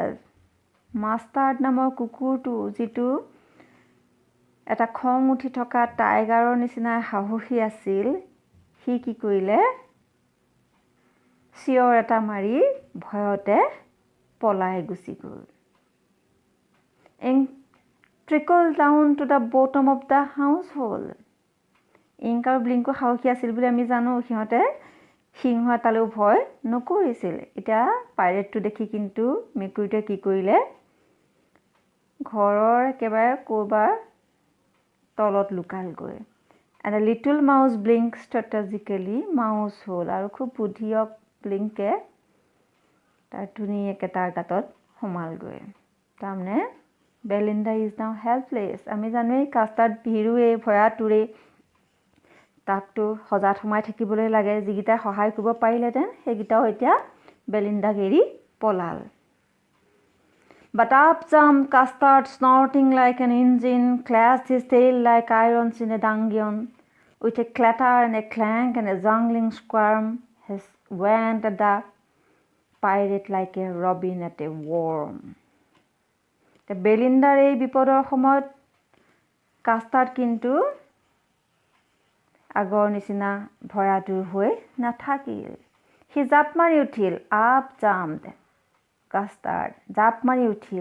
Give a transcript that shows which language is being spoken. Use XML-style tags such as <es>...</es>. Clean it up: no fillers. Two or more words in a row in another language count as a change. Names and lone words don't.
<as>মাষ্টাৰ্ড নামৰ কুকুৰটো, যিটো এটা খং উঠি থকা টাইগাৰৰ নিচিনা সাহসী আছিল, সি কি কৰিলে? চিঞৰ এটা মাৰি ভয়তে পলাই গুচি গ'ল।</as> <en>Ink trickled down to the bottom of the household.</en> <as>ইংক আৰু ব্লিংকো সাহসী আছিল বুলি আমি জানো। সিহঁতে সিংহ এটালৈও ভয় নকৰিছিল। এতিয়া পাইৰেটটো দেখি কিন্তু মেকুৰীটোৱে কি কৰিলে? ঘৰৰ একেবাৰে ক'ৰবাৰ তলত লুকালগৈ।</as> <en>And a little mouse blinked strategically mouse hole.</en> <as>আৰু খুব বুদ্ধিয়ক ব্লিংকে তাৰ ধুনীয়াকৈ তাৰ গাঁতত সোমালগৈ।</as> <en>তাৰমানে Belinda is now helpless.</en> <as>আমি জানোৱেই কাষ্টাৰ্ড ভীৰুৱে, ভয়াতুৰে, তাকতো সজাত সোমাই থাকিবলৈ লাগে। যিকেইটাই সহায় কৰিব পাৰিলেহেঁতেন সেইকেইটাও এতিয়া বেলিণ্ডাক এৰি পলাল।</as> <en>But up jumped Custard, snorting like an engine, clashed his tail like irons in a dungeon. With a clatter and a clank and a jangling squirm, he went at the pirate like a robin at a worm.</en> <as>বেলিণ্ডাৰ এই বিপদৰ সময়ত কাষ্টাৰ্ড কিন্তু আগৰ নিচিনা ভয়াতুৰ হৈ নাথাকিল। সি জাপ মাৰি উঠিল।</as> <en>up jumped Custard,</en> <as>জাপ মাৰি উঠিল।</as>